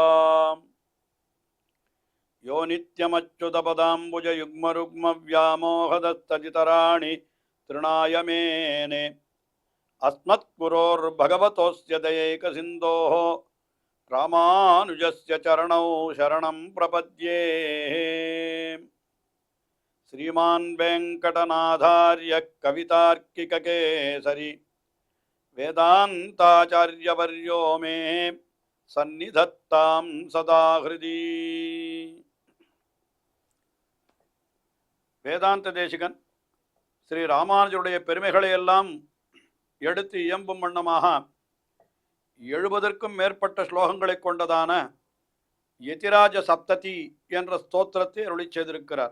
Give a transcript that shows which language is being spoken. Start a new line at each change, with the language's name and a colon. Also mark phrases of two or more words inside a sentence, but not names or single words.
Sanskrit: यो नित्यमच्युतपदाम्बुज युग्मरुक्म व्यामोहतस्तदितराणि तृणाय मेने. अस्मद्गुरोर्भगवतोऽस्य दयैकसिन्धोः रामानुजस्य चरणौ शरणं प्रपद्ये. श्रीमान् वेङ्कटनाथार्य कवितार्किककेसरी वेदान्ताचार्यवर्यो मे सन्निधत्तां सदा हृदि.
Tamil: வேதாந்த தேசிகன் ஸ்ரீ ராமானுஜருடைய பெருமைகளையெல்லாம் எடுத்து இயம்பும் வண்ணமாக 70க்கும் மேற்பட்ட ஸ்லோகங்களை கொண்டதான யதிராஜ சப்ததி என்ற ஸ்தோத்திரத்தை அருளிச் செய்திருக்கிறார்.